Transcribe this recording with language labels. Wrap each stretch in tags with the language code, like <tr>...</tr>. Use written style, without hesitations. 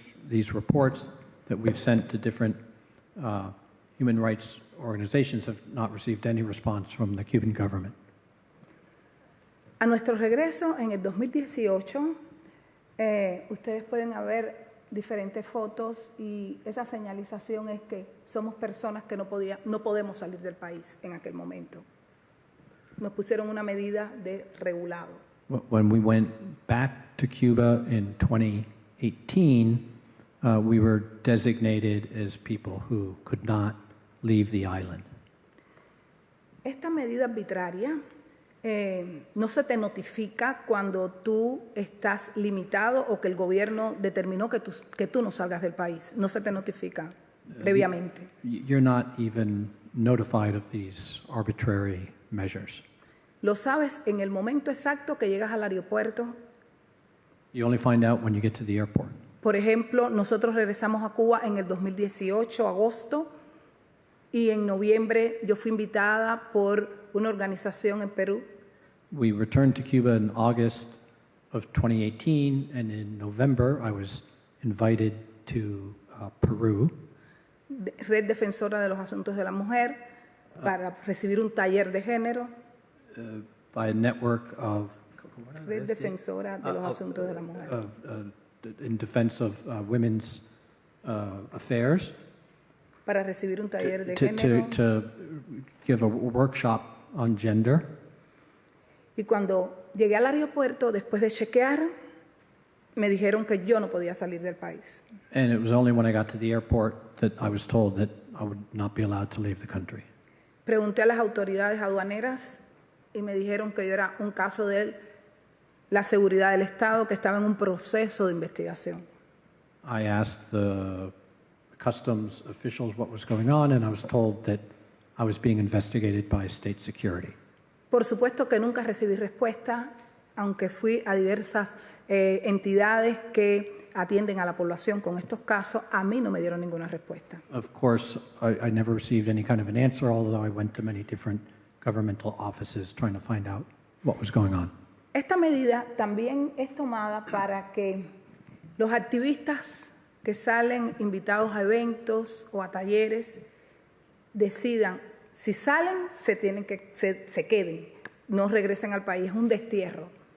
<en>These reports that we've sent to different human rights organizations have not received any response from the Cuban government.</en> <es>A nuestro regreso en el 2018, ustedes pueden ver diferentes fotos y esa señalización es que somos personas que no podemos salir del país en aquel momento. Nos pusieron una medida de regulado.</es> <en>When we went back to Cuba in 2018, we were designated as people who could not leave the island.</en> <es>Esta medida arbitraria no se te notifica cuando tú estás limitado o que el gobierno determinó que tú no salgas del país. No se te notifica previamente.</es> <en>You're not even notified of these arbitrary measures.</en> <es>Lo sabes en el momento exacto que llegas al aeropuerto.</es> <en>You only find out when you get to the airport.</en> <es>Por ejemplo, nosotros regresamos a Cuba en el 2018, agosto, y en noviembre yo fui invitada por una organización en Perú.</es> <en>We returned to Cuba in August of 2018, and in November I was invited to Peru.</en> <es>Red Defensora de los Asuntos de la Mujer, para recibir un taller de género.</es> <en>By a network of</en> <es>Red Defensora de los Asuntos de la Mujer.</es> <en>In defense of women's affairs.</en> <es>Para recibir un taller de género.</es> <en>To give a workshop on gender.</en> <es>Y cuando llegué al aeropuerto, después de chequear, me dijeron que yo no podía salir del país.</es> <en>And it was only when I got to the airport that I was told that I would not be allowed to leave the country.</en> <es>Pregunté a las autoridades aduaneras y me dijeron que yo era un caso de la seguridad del Estado, que estaba en un proceso de investigación.</es> <en>I asked the customs officials what was going on, and I was told that I was being investigated by state security.</en> <es>Por supuesto que nunca recibí respuesta, aunque fui a diversas entidades que atienden a la población con estos casos, a mí no me dieron ninguna respuesta.</es> <en>Of course, I never received any kind of an answer, although I went to many different governmental offices trying to find out what was going on.</en> <es>Esta medida también es tomada para que los activistas que salen invitados a eventos o a talleres decidan si salen, se queden, no regresen al país, es un destierro.</es>